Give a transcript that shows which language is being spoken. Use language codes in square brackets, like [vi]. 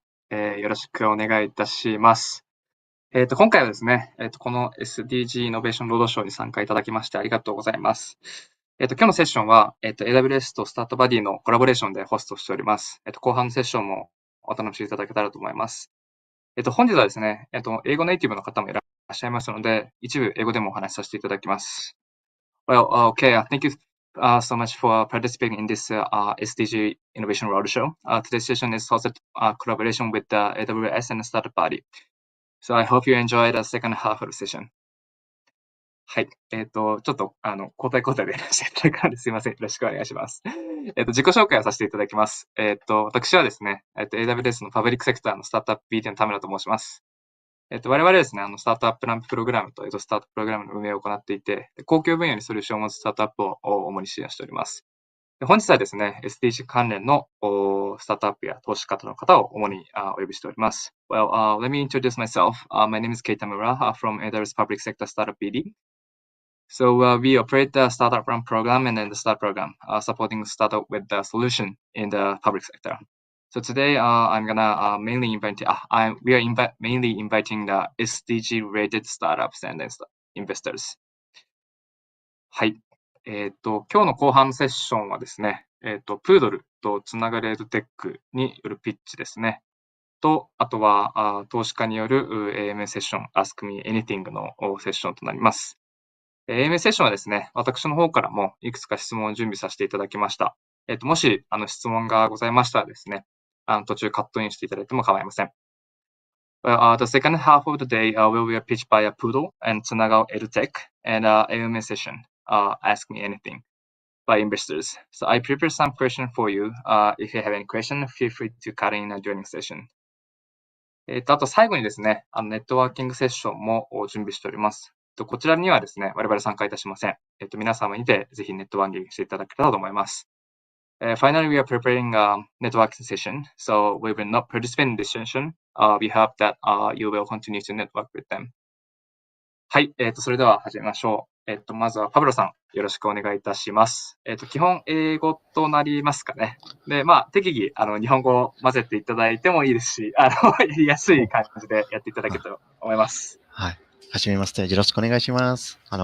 [ja] よろしくお願いいたします。今回はですね、この SDG イノベーションロードショーに参加いただきましてありがとうございます。今日のセッションは、AWS とスタートバディのコラボレーションでホストしております。後半のセッションもお楽しみいただけたらと思います。本日はですね、英語ネイティブの方もいらっしゃいますので、一部英語でもお話しさせていただきます。 [en] Well, okay. Thank you so much for participating in this SDG Innovation Roadshow. Today's session is hosted collaboration with the AWS and the Startup Body. So I hope you enjoy the second half of the session. [ja] はい。ちょっと、交代交代でいらっしゃったからですいません。よろしくお願いします。自己紹介をさせていただきます。私はですね、AWS のパブリックセクターのスタートアップ BD の田村と申します。我々ですね、スタートアップランププログラムとスタートプログラムの運営を行っていて、公共分野にソリューションを持つスタートアップを主に支援しております。本日はですね、SDG 関連のスタートアップや投資家の方を主にお呼びしております。 [en] Well, let me introduce myself. My name is Kei Tamura from AWS Public Sector Startup BD. So we operate the startup run program and then the start program, supporting startup with the solution in the public sector. So today I'm gonna mainly we are mainly inviting the SDG related startups and investors. [ja] はい。今日の後半のセッションはですね、プードルとつながれるテックによるピッチですね。と、あとは投資家による AMA セッション、Ask Me Anything のセッションとなります。 AMA セッションはですね、私の方からもいくつか質問を準備させていただきました。もし質問がございましたらですね、途中カットインしていただいても構いません。 [en] Well, the second half of the day will be a pitch by a Poodle and Tsunagao EduTech and AMA session, Ask Me Anything by investors. So I prepared some questions for you. If you have any question, feel free to cut in during session. [ja] あと最後にですね、ネットワーキングセッションも準備しております。こちらにはですね、我々参加いたしません。皆様にてぜひネットワーキングしていただけたらと思います。 [en] Finally, we are preparing a networking session, so we will not participate in this session. We hope that you will continue to network with them. [ja] はい、それでは始めましょう。まずはパブロさん、よろしくお願いいたします。基本英語となりますかね。で、適宜、日本語を混ぜていただいてもいいですし、やりやすい感じでやっていただけたらと思います。はい。はじめまして。よろしくお願いします。